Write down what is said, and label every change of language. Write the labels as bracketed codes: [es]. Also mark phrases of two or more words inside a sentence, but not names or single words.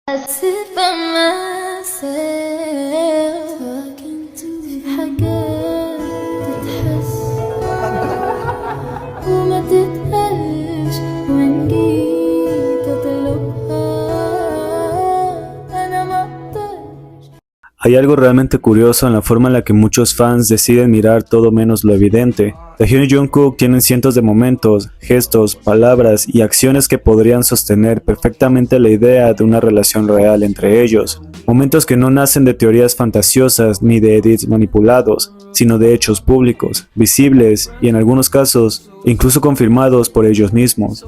[en] sit by myself talking to [ar] حاجات تتحس وما تتقالش وإن جيت أطلبها أنا ما أقدرش. [es] Hay algo realmente curioso en la forma en la que muchos fans deciden mirar todo menos lo evidente. Taehyun y Jungkook tienen cientos de momentos, gestos, palabras y acciones que podrían sostener perfectamente la idea de una relación real entre ellos. Momentos que no nacen de teorías fantasiosas ni de edits manipulados, sino de hechos públicos, visibles y en algunos casos incluso confirmados por ellos mismos.